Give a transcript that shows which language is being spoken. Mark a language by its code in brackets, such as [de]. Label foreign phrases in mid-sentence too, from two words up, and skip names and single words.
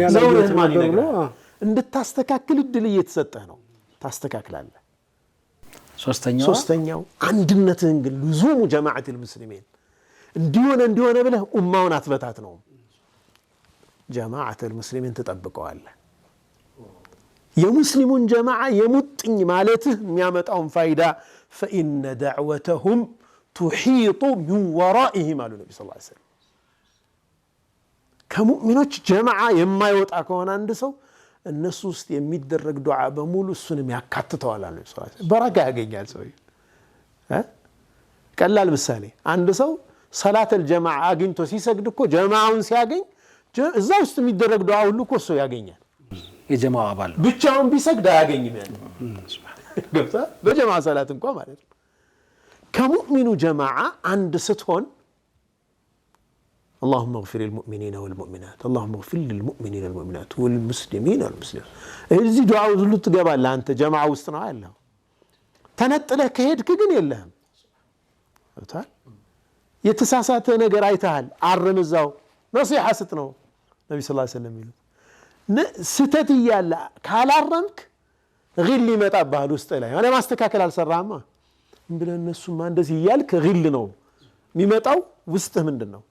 [am] ይነግራል? እንድታስተካክል እድል እየተሰጠህ ነው። ታስተካክላለህ። ሶስተኛው አንድነትህን ግን [ar] لزوم جماعة المسلمين [am] እንዲሆነ ብለህ ኡማውን አትበታት ነው። [ar] جماعة المسلمين [am] ትጠብቀዋለህ። የሙስሊሙን ጀማዓ የሙጥኝ ማለትህ የሚያመጣውን ፋይዳ [ar] فإن دعوتهم تحيط من ورائهم [am] አሉ ነብዩ [ar] صلى الله عليه وسلم። [am] ከሙእሚኖች ጀማዓ የማይወጣ ከሆነ አንድ ሰው እነሱ ውስጥ የሚደረግ ዱዓ በሙሉ እሱንም ያካትተዋል አሉ [ar] صلى الله عليه وسلم። [am] በረካ ያገኛል ሰው። ቀላል ምሳሌ አንድ ሰው [ar] صلاة الجماعة [am] አግኝቶ ሲሰግድ እኮ ጀማዓውን ሲያገኝ እዛ ውስጥ የሚደረግ ዱዓ ሁሉ እኮ እሱ ያገኛል። የጀማዓ አባል ብቻውን ቢሰግድ አያገኝም። ያን ገብታ በጀማዓ ሰላት እንኳን ማለት ነው። ከሙእሚኑ ጀማዓ አንድ ስትሆን [ar] اللهم اغفر للمؤمنين والمؤمنات اللهم اغفر للمؤمنين والمؤمنات والمسلمين والمسلمات [am] እዚህ ዱዓው ሁሉ ትገባለህ። አንተ ጀማዓ ውስጥ ነው ያለው። ተነጥለህ ከሄድክ ግን የለህም። ታዲያ የተሳሳተ ነገር አይተሃል፣ አርም። እዛው ነሲሐ ስጥ ነው ነብዩ [ar] صلى الله عليه وسلم [am] የሚሉት። ስተት እያለ ካላረምክ ግል ይመጣብሃል ውስጥ ላይ። እኔ ማስተካከል አልሰራህማ ብለህ እነሱማ እንደዚህ እያልክ ግል ነው የሚመጣው። ውስጥህ ምንድን ነው?